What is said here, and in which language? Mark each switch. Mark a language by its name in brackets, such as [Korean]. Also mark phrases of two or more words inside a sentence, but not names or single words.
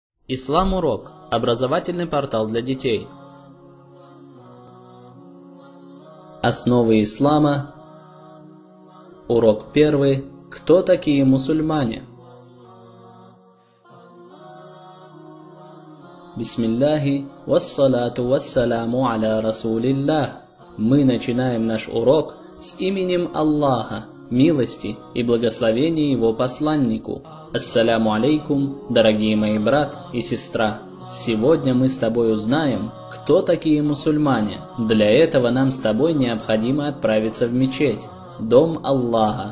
[Russian] Ислам Урок. Образовательный портал для детей. Основы ислама. Урок 1. Кто такие мусульмане? [Arabic] بسم الله والصلاة والسلام على رسول الله. [Russian] Мы начинаем наш урок с именем Аллаха, милости и благословения Его посланнику. [Arabic] السلام عليكم, [Russian] дорогие мои брат и сестра. Сегодня мы с тобой узнаем, кто такие мусульмане. Для этого нам с тобой необходимо отправиться в мечеть, дом Аллаха.